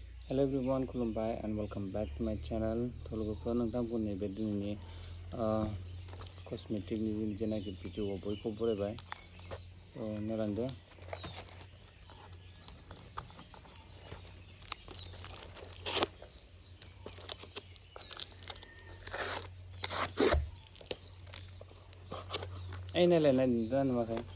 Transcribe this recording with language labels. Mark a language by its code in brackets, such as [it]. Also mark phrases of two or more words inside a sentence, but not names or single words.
[en] Hello everyone, खुलुमबाय and welcome back to my channel. [brx] थलुगोफोर नोंथांमोनखौ नैबे दिनैनि कस्मेटिकनि जेनाखि भिडिअ बयखौ बरायबाय नायलांदो। ओइ नायलाय नायदों नुवाखै?